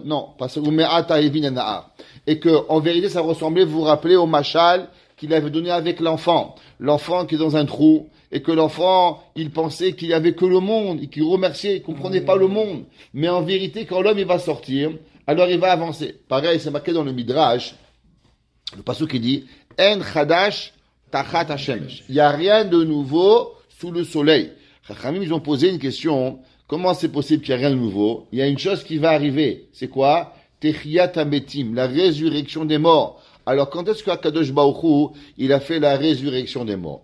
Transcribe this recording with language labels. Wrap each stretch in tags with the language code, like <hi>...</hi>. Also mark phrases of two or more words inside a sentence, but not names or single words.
<fr>Non, parce que et que, en vérité, ça ressemblait, vous vous rappelez, au machal qu'il avait donné avec l'enfant. L'enfant qui est dans un trou, et que l'enfant, il pensait qu'il y avait que le monde, et qu'il remerciait, il comprenait pas le monde. Mais en vérité, quand l'homme, il va sortir, alors il va avancer. Pareil, c'est marqué dans le Midrash, le passage qui dit,</fr> <he>אין חדש תחת השמש.</he> <fr>Il n'y a rien de nouveau sous le soleil. Chachamim, ils ont posé une question, comment c'est possible qu'il n'y ait rien de nouveau? Il y a une chose qui va arriver. C'est quoi?</fr> <he>תחיית המתים,</he> <fr>la résurrection des morts. Alors, quand est-ce qu'</fr> <he>הקדוש ברוך הוא,</he> <fr>il a fait la résurrection des morts?</fr>